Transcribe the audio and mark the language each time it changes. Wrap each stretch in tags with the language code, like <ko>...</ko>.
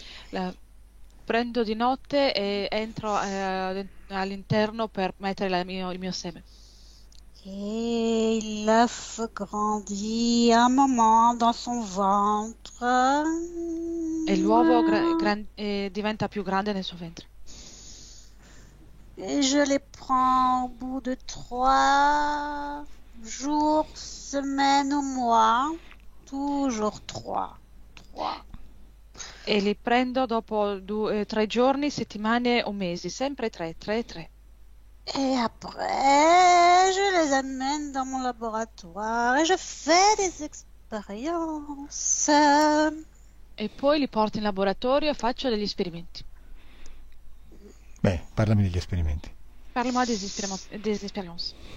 <it>La prendo di notte e entro all'interno per mettere il mio seme.</it> <fr>Et l'œuf grandit un moment dans son ventre.</fr> <it>E l'uovo diventa più grande nel suo ventre.</it> <fr>Et je les prends au bout de 3 jours, semaines ou mois. Toujours 3.</fr> <it>E li prendo dopo 3 giorni, settimane o mesi, sempre 3.</it> <fr>Et après, je les amène dans mon laboratoire et je fais des expériences.</fr> <it>E poi li porto in laboratorio e faccio degli esperimenti. Beh, parlami degli esperimenti.</it> <fr>Parle-moi des expériences.</fr>